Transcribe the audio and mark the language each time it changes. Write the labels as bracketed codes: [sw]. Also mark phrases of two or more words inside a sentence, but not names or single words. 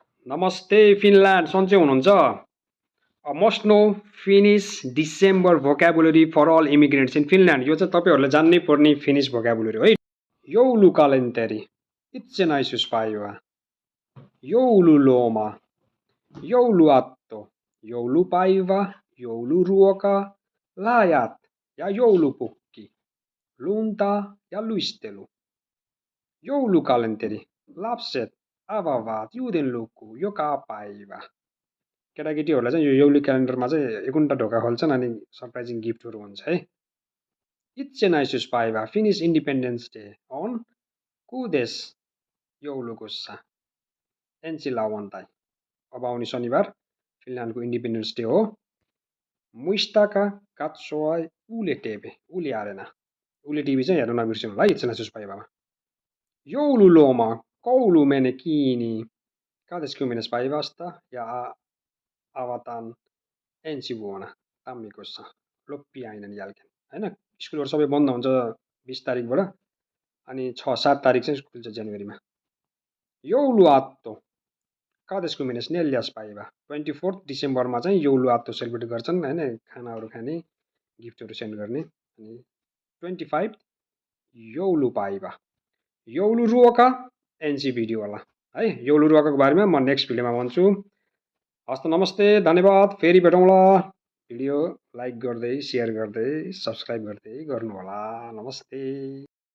[ne] नमस्ते फिनल्यान्ड सन्चै हुनुहुन्छ? [en] must know Finnish December vocabulary for all immigrants in Finland. [ne] यो चाहिँ तपाईँहरूले जान्नै पर्ने फिनिस भोकाबुलरी है। [fi] Joulukalenteri, itsenäisyyspäivä, joululoma, jouluaatto, joulupäivä, jouluruoka, läjät ja joulupukki, lunta ja luistelu. Joulukalenteri, lapset avaavat juudenluku joka päivä. [ne] केटाकेटीहरूलाई चाहिँ यो यौली क्यालेन्डरमा चाहिँ एकुन्टा ढोका खोल्छन् अनि [en] surprising gifts [ne] हुन्छ है। [fi] Itsenäisyyspäivä, [en] Finnish Independence Day [fi] on 6. joulukuussa, ensi lauantai. [ne] अब आउने शनिबार फिनल्यान्डको [en] Independence Day [ne] हो। [fi] Muistakaa katsoa Yle TV, Yle Areena. [ne] Yle TV चाहिँ हेर्न नबिर्सिनु होला itsenäisyyspäiväमा। [fi] Joululoma, koulu meni kiinni 20. päivästä ja avataan ensi vuonna tammikuussa loppiainen jälkeen हैन। [ne] स्कुलहरु सबै बन्द हुन्छ 20 तारिकबाट अनि 6-7 तारिक चाहिँ स्कुल छ जनवरीमा। [fi] Jouluaatto 24. [ne] päivä 24 डिसेम्बरमा चाहिँ jouluaatto सेलिब्रेट गर्छन् हैन, खानाहरु खाने, गिफ्टहरु सेन्ड गर्ने। अनि 25 [fi] joulupäivä, jouluruoka ensi [ne] भिडियो होला है। jouluरुवाको बारेमा म [en] next video [ne] भन्छु। हस्त नमस्ते, धन्यवाद, फेरि भेटौँला। भिडियो लाइक गर्दै, शेयर गर्दै, सब्स्क्राइब गर्दै गर्नु होला। नमस्ते।